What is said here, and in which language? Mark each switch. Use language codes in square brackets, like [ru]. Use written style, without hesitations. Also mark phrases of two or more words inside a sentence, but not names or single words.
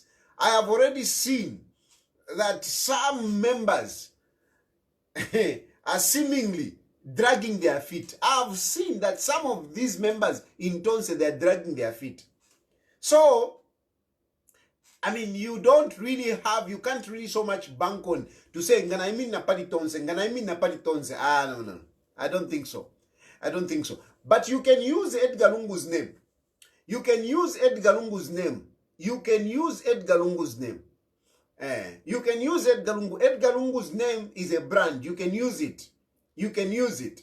[en] I have already seen that some members are seemingly dragging their feet. I have seen that some of these members in Tonse, they are dragging their feet. So, I mean, you don't really have, you can't really so much bank on to say, [bem] Ngana imi napali Tonse, Ngana imi napali Tonse. [en] No. I don't think so. I don't think so. But you can use Edgar Lungu's name. You can use Edgar Lungu's name. You can use Edgar Lungu's name. You can use Edgar Lungu. Edgar Lungu's name is a brand. You can use it. You can use it.